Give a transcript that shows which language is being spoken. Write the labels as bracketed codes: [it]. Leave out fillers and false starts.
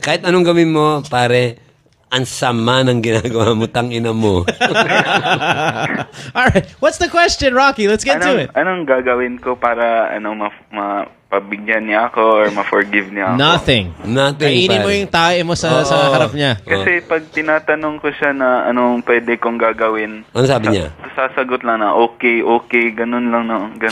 [tl] Kahit anong gawin mo, pare, ang sama ng ginagawa mo, tangina mo. [en] Alright, what's the question, Rocky? Let's get to it. [tl] Anong gagawin ko para mapabigyan niya ako or ma-forgive niya ako? [en] Nothing. [tl] Kainin mo yung tae mo sa harap niya. Kasi pag tinatanong ko siya na anong pwede kong gagawin, ano sabi niya? Sasagot lang na okay, ganun lang na. Ganun.